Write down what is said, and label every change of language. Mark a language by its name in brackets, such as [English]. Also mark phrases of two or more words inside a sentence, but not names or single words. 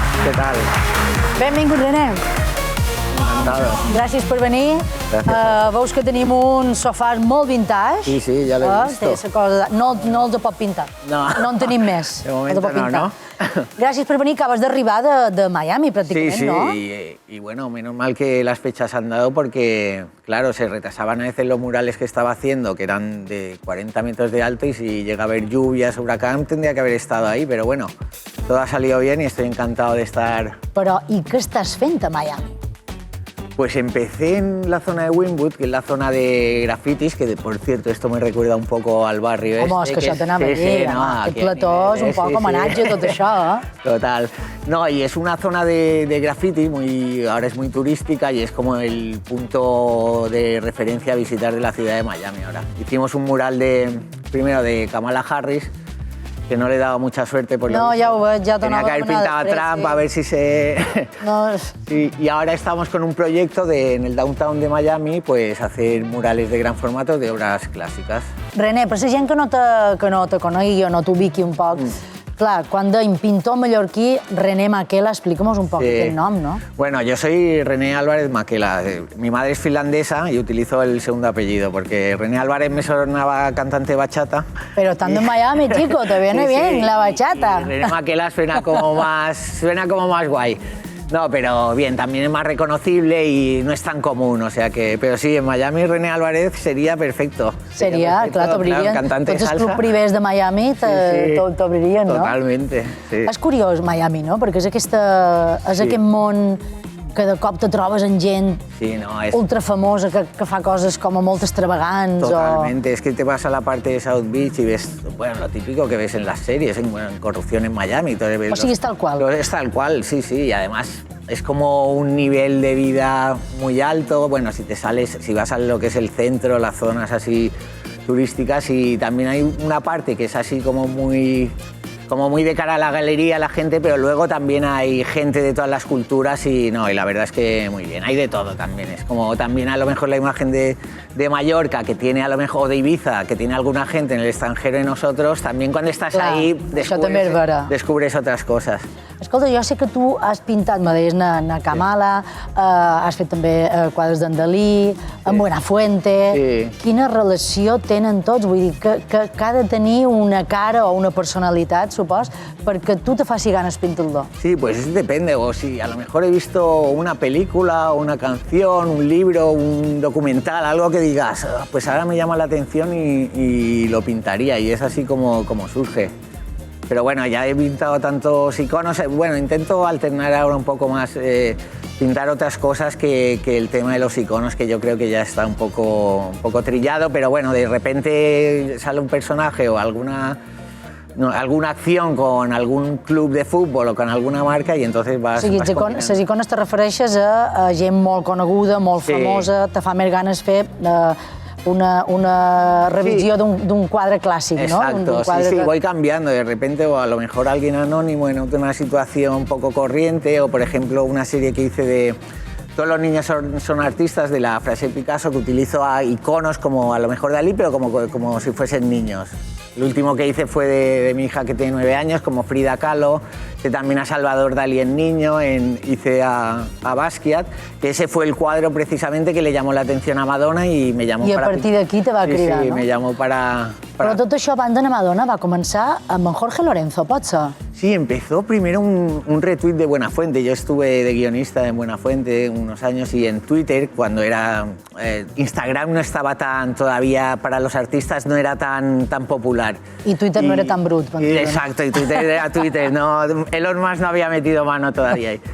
[Spanish] ¿qué tal? [Catalan] Benvingut, René. [Spanish] Encantado. [Catalan] Gràcies per venir. Veus que tenim uns sofàs molt vintage. Sí, ja l'he vist. Té la cosa... No els pot pintar. No. No en tenim més. De moment no. Gràcies per venir, acabas d'arribar de Miami, [Spanish] prácticamente, ¿no? Sí, y bueno, menos mal que las fechas han dado porque, claro, se retrasaban a veces los murales que estaba haciendo, que eran de 40 metros de alto, y si llega a haber lluvias, huracán, tendría que haber estado ahí, pero bueno, todo ha salido bien y estoy encantado de estar... [Catalan] Però i què estàs fent a Miami? [Spanish] Pues empecé en la zona de Wynwood, que es la zona de grafitis, que por cierto esto me recuerda un poco al barrio [Catalan] Home, és que això t'anava a dir, aquest plató és un poc homenatge a tot això, Total. [Spanish] No, y es una zona de graffiti, ahora es muy turística y es como el punto de referencia a visitar de la ciudad de Miami ahora. Hicimos un mural primero de Kamala Harris, que no le he dado mucha suerte porque [Catalan] no, ja ho veig, ja [Spanish] tenía que haber pintado a Trump a ver si se... [Catalan] No. [Spanish] Sí, y ahora estamos con un proyecto en el downtown de Miami, pues hacer murales de gran formato de obras clàssiques. [Catalan] René, per la gent que no te conegui o no t'ubiqui un poc, clar, quan deim pintor mallorquí, René Makela, explica'm un poc aquest nom, ¿no? [Spanish] Bueno, yo soy René Álvarez Makela. Mi madre es finlandesa y utilizo el segundo apellido, porque René Álvarez me sonaba cantante bachata. Pero estando en Miami, chico, te viene bien la bachata. Y René Makela suena como más guay. No, pero bien, también es más reconocible y no es tan común, o sea que... Pero sí, en Miami René Álvarez sería perfecto. [Catalan] Seria, clar, t'obririen. [Spanish] Cantante [Catalan] Tots els [Spanish] salsa. [Catalan] clubs privers de Miami t'obririen, no? [Spanish] Totalmente, sí. [Catalan] És curiós, Miami, no? Perquè és aquest món que de cop te trobes en gent ultrafamosa que fa coses com molt extravagants. [Spanish] Totalmente, es que te vas a la parte de South Beach y ves, bueno, lo típico que ves en las series, en corrupción en Miami. [Catalan] O sigui, és tal qual. [Spanish] Es tal cual, sí, y además es como un nivel de vida muy alto. Bueno, si vas a lo que es el centro, las zonas así turísticas, y también hay una parte que es así como muy de cara a la galería, la gente, pero luego también hay gente de todas las culturas y la verdad es que muy bien, hay de todo también. Es como también a lo mejor la imagen de Mallorca, que tiene a lo mejor, o de Ibiza, que tiene alguna gente en el extranjero y nosotros, también cuando estás ahí descubres otras cosas. [Catalan] Escolta, jo sé que tu has pintat, me deies, na Kamala, has fet també quadres d'en Dalí, en Buenafuente... Quina relació tenen tots? Vull dir, que ha de tenir una cara o una personalitat, supos, perquè tu te faci ganes pintar-lo. [Spanish] Sí, pues depende, o si a lo mejor he visto una película, una canción, un libro, un documental, algo que digas, pues ahora me llama la atención y lo pintaría, y es así como surge. Pero bueno, ya he pintado tantos iconos, bueno, intento alternar ahora un poco más, pintar otras cosas que el tema de los iconos, que yo creo que ya está un poco trillado, pero bueno, de repente sale un personaje o alguna acción con algun club de futbol o con alguna marca i entonces vas... [Catalan] O sigui, les icones te refereixes a gent molt coneguda, molt famosa, te fa més ganes fer una revisió d'un quadre clàssic, ¿no? [Spanish] Exacto, sí, voy cambiando. De repente, o a lo mejor alguien anónimo en una situación poco corriente, o por ejemplo una serie que hice de Todos los niños son artistas, de la frase de Picasso, que utilizo a iconos como a lo mejor Dalí, pero como si fuesen niños. El último que hice fue de mi hija, que tiene 9 años, como Frida Kahlo. Hice también a Salvador Dalí en niño, hice a Basquiat, que ese fue el cuadro precisamente que le llamó la atención a Madonna y me llamó para... [Catalan] I a partir d'aquí te va cridar, sí, no? [Spanish] me llamó para... [Catalan] Però tot això, banda de Madonna, va començar amb en Jorge Lorenzo, pot ser? [Spanish] Sí, empezó primero un retweet de Buenafuente. Yo estuve de guionista en Buenafuente unos años, y en Twitter, cuando era... Instagram no estaba todavía, para los artistas no era tan popular. Y Twitter no era tan brut. Exacto, y Twitter era Twitter, no, Elon Musk no había metido mano todavía ahí.